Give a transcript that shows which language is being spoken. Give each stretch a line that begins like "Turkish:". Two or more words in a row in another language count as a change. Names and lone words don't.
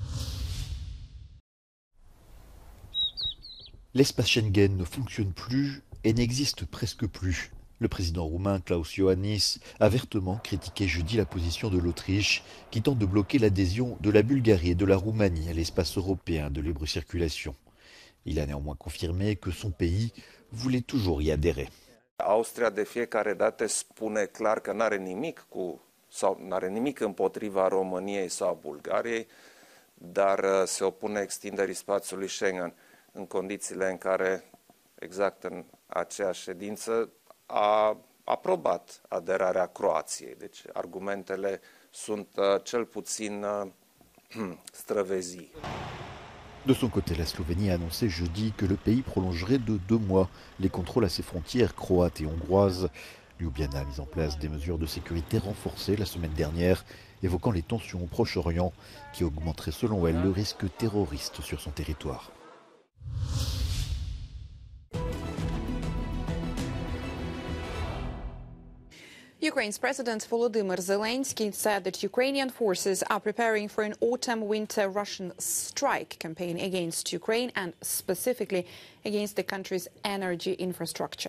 French: L'espace Schengen ne fonctionne plus et n'existe presque plus. Le président roumain Klaus Iohannis a vertement critiqué jeudi la position de l'Autriche qui tente de bloquer l'adhésion de la Bulgarie et de la Roumanie à l'espace européen de libre circulation. Il a néanmoins confirmé que son pays voulait toujours y adhérer.
Romanian: Austria de fiecare dată spune clar că n-are nimic împotriva României sau Bulgariei, dar se opune extinderii spațiului Schengen în condițiile în care, exact în aceeași ședință, a aprobat aderarea Croației. Deci argumentele sunt cel puțin străvezii.
French: De son côté, la Slovénie a annoncé jeudi que le pays prolongerait de 2 mois les contrôles à ses frontières croates et hongroises. Ljubljana a mis en place des mesures de sécurité renforcées la semaine dernière, évoquant les tensions au Proche-Orient qui augmenteraient selon elle le risque terroriste sur son territoire.
English: Ukraine's President Volodymyr Zelensky said that Ukrainian forces are preparing for an autumn-winter Russian strike campaign against Ukraine and specifically against the country's energy infrastructure.